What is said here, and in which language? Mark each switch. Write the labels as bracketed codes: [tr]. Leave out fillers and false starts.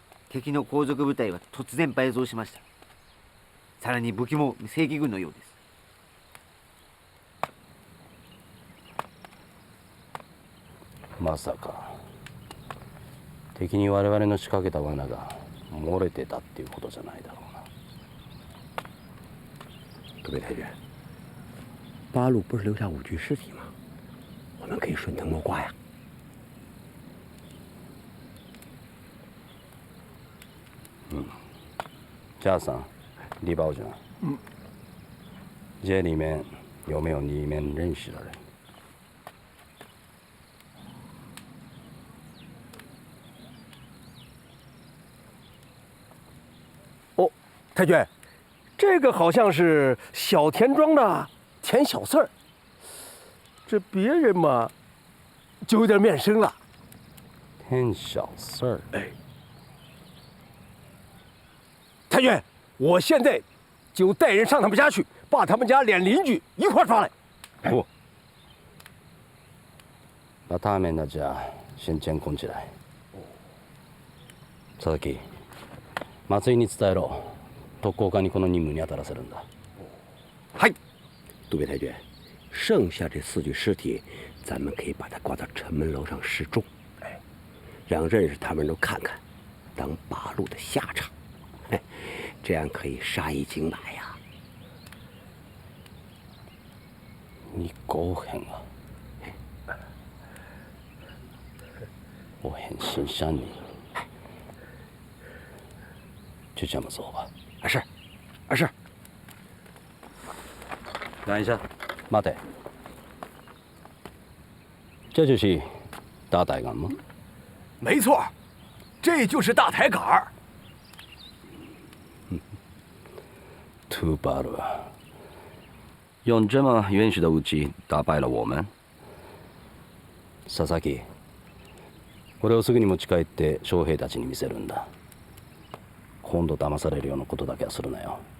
[ja] 敵の後続部隊は突然倍増しました。さらに武器も正規軍のようです。まさか敵に我々の仕掛けた罠が漏れてたっていうことじゃないだろうな。 [zh] 各位太君，八路不是留下5具尸体吗？我们可以顺藤摸瓜呀。嘉桑、李宝军，这里面有没有你们认识的人？哦，太君，这个好像是小田庄的田小四儿。这别人嘛，就有点面生了。田小四儿，哎，太君，我现在就带人上他们家去，把他们家连邻居一块抓来。不，把他们的家先监控起来。 [ja] 佐々木、松井に伝えろ。特攻官にこの任務に当たらせるんだ。 [zh] 嗨，杜北太君，剩下这4具尸体，咱们可以把它挂到城门楼上示众，哎，让认识他们都看看，当八路的下场。嘿，这样可以杀一儆百呀。你狗狠啊！我很欣赏你。就这么做吧。是，是。等一下， [ja] 待て。 [zh] 这就是大抬杆吗？没错，这就是大抬杆。土巴鲁，用这么原始的武器打败了我们。 [ja] 佐々木、これをすぐに持ち帰って将兵たちに見せるんだ。今度騙されるようなことだけはするなよ。